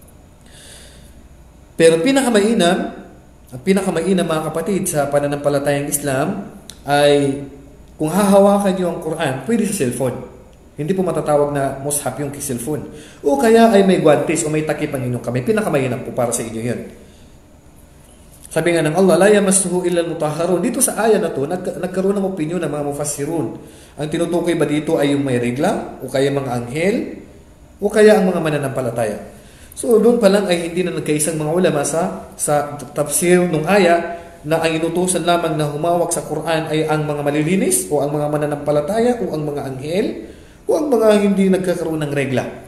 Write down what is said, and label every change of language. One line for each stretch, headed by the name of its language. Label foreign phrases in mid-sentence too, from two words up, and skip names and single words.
Filipino: Pero pinakamainam mga kapatid sa pananampalatayang Islam ay kung hahawakan nyo ang Quran, pwede sa cellphone. Hindi po matatawag na mushaf yung cellphone. O kaya ay may guantes o may takip ang inyong kamay. Pinakamainam po para sa inyo yun. Sabi nga ng Allah,
Arabic: لا يمسه إلا المطهرون.
Filipino: Dito sa aya na to, nagkaroon ng opinion ng mga mufassirun. Ang tinutukoy ba dito ay yung may regla, o kaya mga anghel, o kaya ang mga mananampalataya. So doon pa lang ay hindi na nagkaisang mga ulama sa tafsir ng aya na ang inutusan lamang na humawak sa Quran ay ang mga malilinis, o ang mga mananampalataya, o ang mga anghel, o ang mga hindi nagkakaroon ng regla.